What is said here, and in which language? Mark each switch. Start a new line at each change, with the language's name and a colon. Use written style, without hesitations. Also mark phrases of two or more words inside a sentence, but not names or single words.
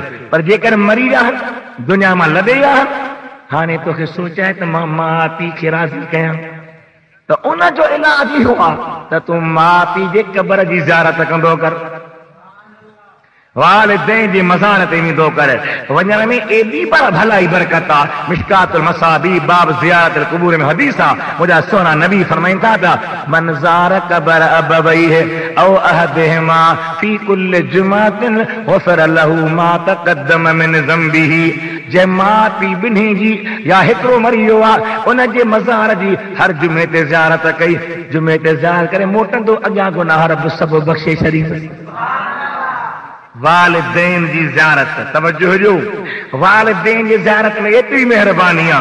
Sindhi: पर जेकर मरी विया आहिनि, दुनिया मां लॾे विया आहिनि, हाणे तोखे सोचाए त मां माउ पीउ खे राज़ी कयां, त उनजो इलाज इहो आहे त तूं माउ पीउ जे क़बर जी ज़ियारत कंदो कर, वालिदैन जी मज़ार ते वेंदो कर। वञण में एॾी पर भलाई बरकत आहे। मिशकातुल मसाबी बाब ज़ियारतुल क़ुबूर में हदीस आहे, मुंहिंजा सोना नबी फरमाइनि था त
Arabic: من زار قبر أبويه أو أحدهما في كل جمعة غفر له ما تقدم من ذنبه.
Sindhi: जंहिं माउ पीउ ॿिन्ही जी या हिकिड़ो मरी वियो आहे, उन जे मज़ार जी हर जुमे ते ज़ियारत कई, जुमे ते ज़ियारत करे मोटंदो, अॻियां गुनाह रब सभु बख़्शे छॾींदुसि। वालिदैन जी ज़ियारत, तवज्जो हुजो, वालिदैन जी ज़ियारत में एतिरी महिरबानी आहे।